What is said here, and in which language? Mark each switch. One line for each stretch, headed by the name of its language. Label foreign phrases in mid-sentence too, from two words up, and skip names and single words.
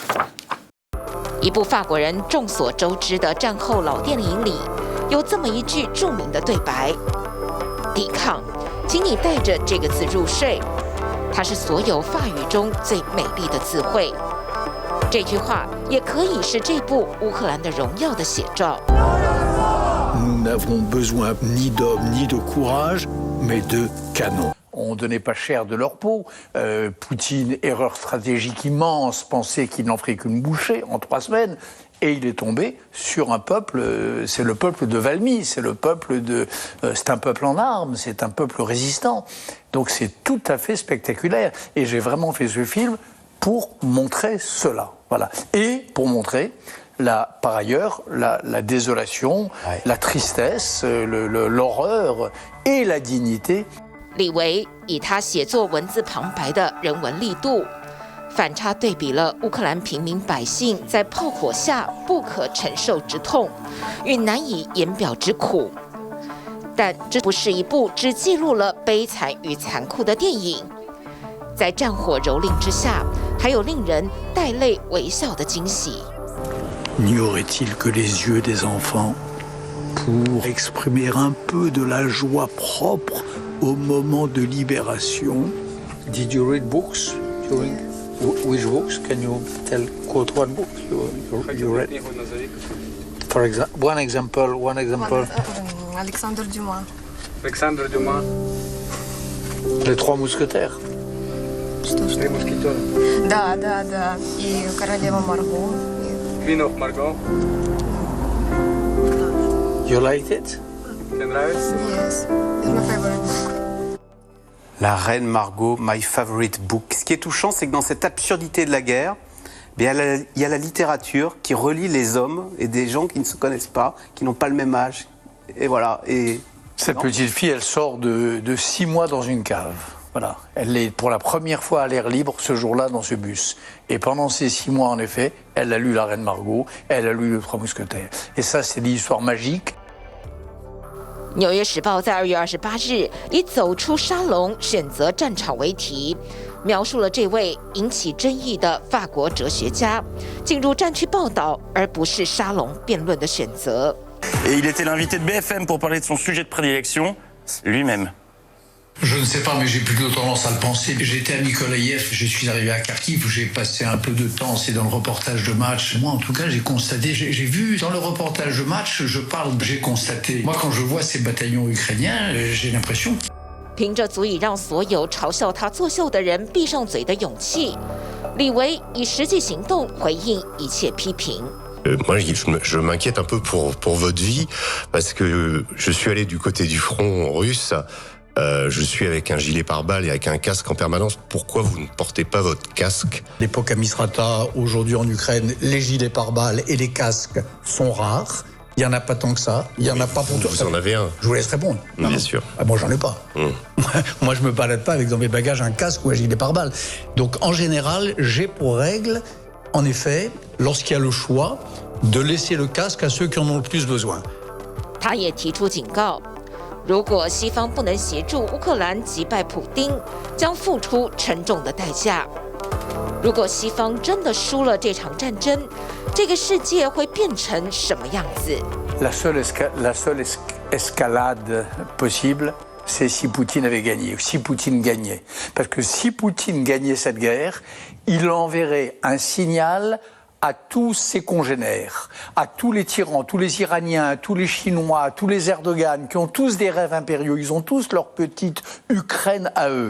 Chinese: 一部法国人众所周知的战后老电影里，有这么一句著名的对白：抵抗，请你带着这个字入睡。它是所有法语中最美丽的词汇。这句话也可以是这部《乌克兰的荣耀》的写照。
French: Nous n'avons besoin ni d'hommes ni de courage, mais de canons. On ne donnait pas cher de leur peau. Poutine, erreur stratégique immense, pensait qu'il n'en ferait qu'une bouchée en 3 semaines. Et il est tombé sur un peuple, c'est le peuple de Valmy, c'est un peuple en armes, c'est un peuple résistant. Donc c'est tout à fait spectaculaire. Et j'ai vraiment fait ce film pour montrer cela. Voilà. Et pour montrer, par ailleurs, la désolation, la tristesse, l'horreur et la dignité.
Chinese: 李维以他写作文字旁白的人文力度，反差对比了乌克兰平民百姓在炮火下不可承受之痛与难以言表之苦。但这不是一部只记录了悲惨与残酷的电影，在战火蹂躏之下，还有令人带泪微笑的惊喜。
French: N'y aurait-il que les yeux des enfants pour exprimer un peu de la joie propre au moment de libération?
English: Did you read books during which books? Can you quote one book you read? For example, one example. Alexandre Dumas. Alexandre Dumas. Les 3 mousquetaires. Les Mousquetaires.
Russian: Да. И королева Марго.
English: Queen of Margot. You liked it? Yes. It's my favorite book. La Reine Margot, my favorite book.
French: Ce qui est touchant, c'est que dans cette absurdité de la guerre, il y a la littérature qui relie les hommes et des gens qui ne se connaissent pas, qui n'ont pas le même âge. Et voilà. Et cette petite fille, elle sort de 6 mois dans une cave. Voilà. Elle est pour la première fois à l'air libre ce jour-là dans ce bus. Et pendant ces 6 mois, en effet, elle a lu La Reine Margot, elle a lu Les 3 mousquetaires. Et ça, c'est l'histoire magique.
Chinese: 纽约时报在2月28日以走出沙龙选择战场为题，描述了这位引起争议的法国哲学家进入战区报道而不是沙龙辩论的选择。
French: Et il était l'invité de BFM pour parler de son sujet de prédilection, lui-même. Je ne sais pas, mais j'ai plutôt tendance à le penser. J'étais à Mykolaïev, je suis arrivé à Kharkiv, j'ai passé un peu de temps, c'est dans le reportage de match. Moi, en tout cas, j'ai constaté, j'ai vu dans le reportage de match, j'ai constaté. Moi, quand je vois ces bataillons ukrainiens, j'ai l'impression.
Chinese: 凭着足以让所有嘲笑他作秀的人闭上嘴的勇气，李维以实际行动回应一切批评。
French: Moi, je m'inquiète un peu pour votre vie, parce que je suis allé du côté du front russe. Je suis avec un gilet pare-balles et avec un casque en permanence. Pourquoi vous ne portez pas votre casque? L'époque à Misrata, aujourd'hui en Ukraine, les gilets pare-balles et les casques sont rares. Il n'y en a pas tant que ça. Il n'y en a pas pour tout. Vous en avez un? Je vous laisse répondre. Bien sûr. Ah, moi, j'en ai pas. Moi, je me balade pas avec dans mes bagages un casque ou un gilet pare-balles. Donc, en général, j'ai pour règle, en effet, lorsqu'il y a le choix, de laisser le casque à ceux qui en ont le plus besoin.
Chinese: 他也提出警告，如果西方不能协助乌克兰击败普丁，将付出沉重的代价。如果西方真的输了这场战争，这个世界会变成什么样子？
French: La seule escalade possible, c'est si Poutine avait gagné, ou si Poutine gagnait. Parce que si Poutine gagnait cette guerre, il enverrait un signal à tous ses congénères, à tous les tyrans, tous les Iraniens, tous les Chinois, tous les Erdogan, qui ont tous des rêves impériaux, ils ont tous leur petite Ukraine à eux.